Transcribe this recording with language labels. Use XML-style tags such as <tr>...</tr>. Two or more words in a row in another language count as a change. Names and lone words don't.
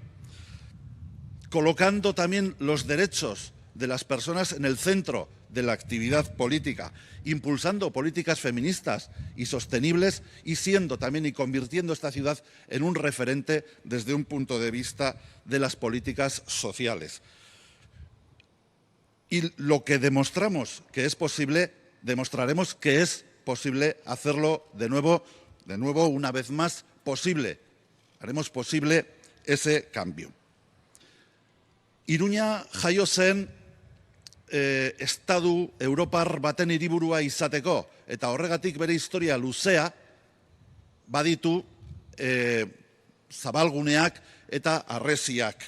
<es>colocando también los derechos de las personas en el centro de la actividad política, impulsando políticas feministas y sostenibles y siendo también y convirtiendo esta ciudad en un referente desde un punto de vista de las políticas sociales. Y lo que demostramos que es posible, demostraremos que es posible hacerlo de nuevo, una vez más, posible. Haremos posible ese cambio.</es> <eu>Iruña jaio zen estadu europar baten hiriburua izateko, eta horregatik bere historia luzea baditu zabalguneak eta harresiak.</eu>